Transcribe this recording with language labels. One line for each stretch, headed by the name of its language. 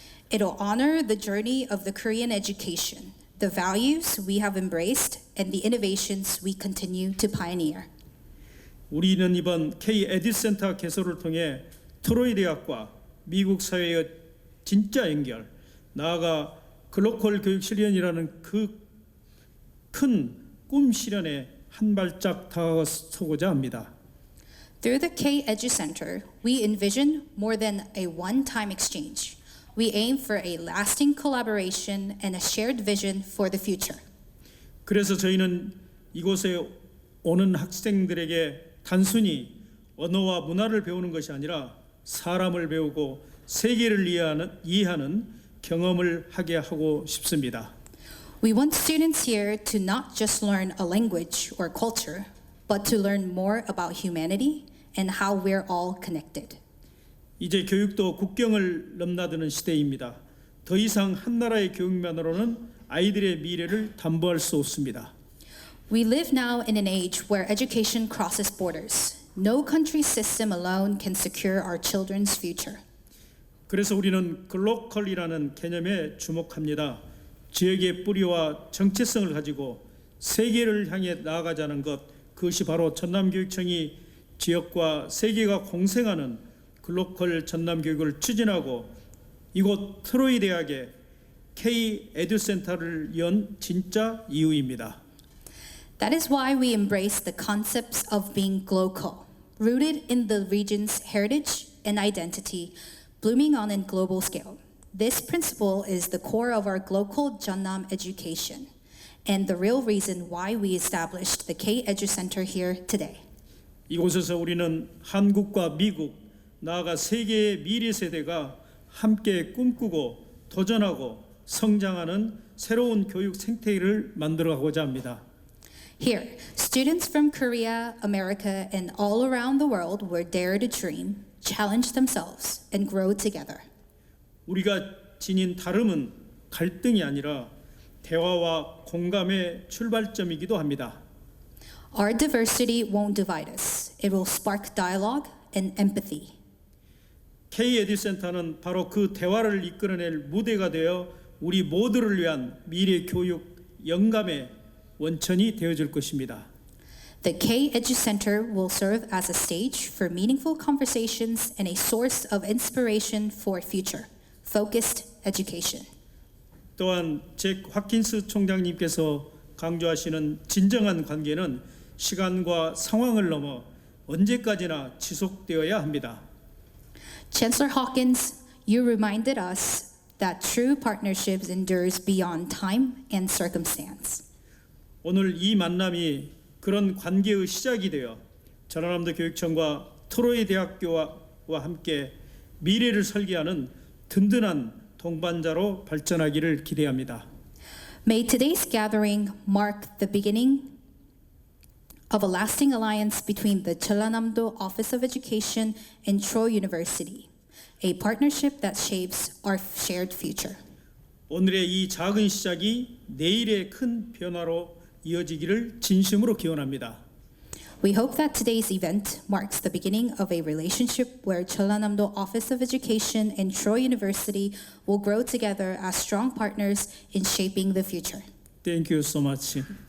English: It'll honor the journey of the Korean education, the values we have embraced, and the innovations we continue to pioneer.
Korean: 우리는 이번 K-EDU 센터 개설을 통해 트로이 대학과 미국 사회의 진짜 연결, 나아가 글로컬 교육 실현이라는 그 큰 꿈 실현에 한 발짝 다가서고자 합니다.
English: Through the K-EDU Center, we envision more than a one-time exchange. We aim for a lasting collaboration and a shared vision for the future.
Korean: 그래서 저희는 이곳에 오는 학생들에게 단순히 언어와 문화를 배우는 것이 아니라 사람을 배우고 세계를 이해하는 경험을 하게 하고 싶습니다.
English: We want students here to not just learn a language or culture, but to learn more about humanity and how we're all connected.
Korean: 이제 교육도 국경을 넘나드는 시대입니다. 더 이상 한 나라의 교육만으로는 아이들의 미래를 담보할 수 없습니다.
English: We live now in an age where education crosses borders. No country's system alone can secure our children's future.
Korean: 그래서 우리는 글로컬이라는 개념에 주목합니다. 지역의 뿌리와 정체성을 가지고 세계를 향해 나아가자는 것, 그것이 바로 전남교육청이 지역과 세계가 공생하는 글로컬 전남교육을 추진하고 이곳 트로이 대학의 K-EDU 센터를 연 진짜 이유입니다.
English: That is why we embrace the concepts of being glocal, rooted in the region's heritage and identity, blooming on a global scale. This principle is the core of our Glocal Jeonnam education and the real reason why we established the K-EDU Center here today.
Korean: 이곳에서 우리는 한국과 미국, 나아가 세계의 미래 세대가 함께 꿈꾸고 도전하고 성장하는 새로운 교육 생태계를 만들어가고자 합니다.
English: Here, students from Korea, America, and all around the world will dare to dream, challenge themselves, and grow together.
Korean: 우리가 지닌 다름은 갈등이 아니라 대화와 공감의 출발점이기도 합니다.
English: Our diversity won't divide us. It will spark dialogue and empathy.
Korean: K-EDU 센터는 바로 그 대화를 이끌어낼 무대가 되어 우리 모두를 위한 미래 교육 영감의 원천이 되어줄 것입니다.
English: The K-EDU Center will serve as a stage for meaningful conversations and a source of inspiration for future, focused education.
Korean: 또한 잭 화킨스 총장님께서 강조하시는 진정한 관계는 시간과 상황을 넘어 언제까지나 지속되어야 합니다.
English: Chancellor Hawkins, you reminded us that true partnerships endures beyond time and circumstance.
Korean: 오늘 이 만남이 그런 관계의 시작이 되어 전라남도 교육청과 트로이 대학교와 함께 미래를 설계하는 든든한 동반자로 발전하기를 기대합니다.
English: May today's gathering mark the beginning of a lasting alliance between the Jeonnam Office of Education and Troy University, a partnership that shapes our shared future.
Korean: 오늘의 이 작은 시작이 내일의 큰 변화로 이어지기를 진심으로 기원합니다.
English: We hope that today's event marks the beginning of a relationship where Jeonnam Office of Education and Troy University will grow together as strong partners in shaping the future. Thank you so much.